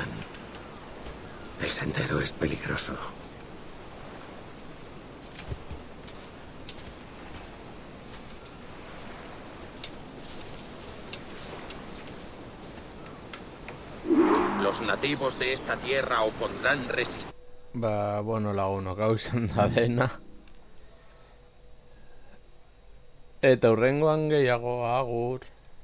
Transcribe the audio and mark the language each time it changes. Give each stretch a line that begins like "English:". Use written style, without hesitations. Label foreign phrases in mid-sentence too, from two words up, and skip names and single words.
Spanish: El sendero es peligroso. Los nativos de esta tierra opondrán resistencia.
Basque: Ba, bueno, lagunok, hau izan da dena. Eta hurrengoan gehiago, agur.